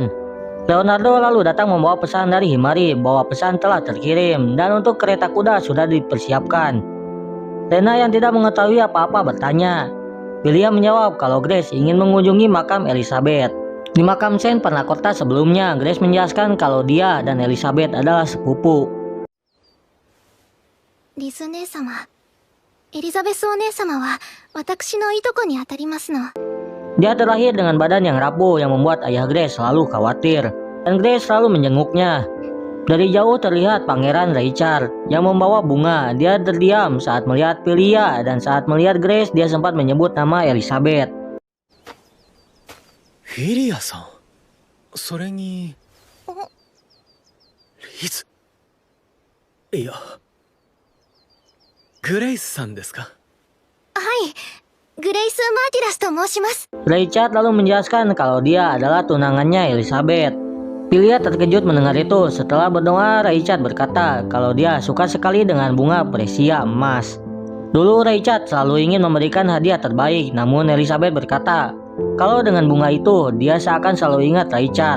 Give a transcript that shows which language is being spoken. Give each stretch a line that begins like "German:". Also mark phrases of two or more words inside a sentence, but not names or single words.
Indonesian: Leonardo lalu datang membawa pesan dari Himari bahwa pesan telah terkirim dan untuk kereta kuda sudah dipersiapkan. Lena yang tidak mengetahui apa-apa bertanya. Pilia menjawab kalau Grace ingin mengunjungi makam Elizabeth. Di makam Saint Panacotta sebelumnya, Grace menjelaskan kalau dia dan Elizabeth adalah sepupu.
Japanese: リズ姉様、エリザベスお姉様は私のいとこにあたりますの。
Indonesian: Dia terlahir dengan badan yang rapuh yang membuat ayah Grace selalu khawatir, dan Grace selalu menjenguknya. Dari jauh terlihat Pangeran Richard yang membawa bunga. Dia terdiam saat melihat Pilia, dan saat melihat Grace dia sempat menyebut nama Elizabeth.
Japanese: フィリアさん、それにリズ、いやグレイスさんですか？はい、グレイス・マーティラスと申します。
Indonesian: Richard lalu menjelaskan kalau dia adalah tunangannya Elizabeth. Pilia terkejut mendengar itu. Setelah berdoa, Richard berkata kalau dia suka sekali dengan bunga presia emas. Dulu Richard selalu ingin memberikan hadiah terbaik, namun Elizabeth berkata kalau dengan bunga itu dia seakan selalu ingat Richard.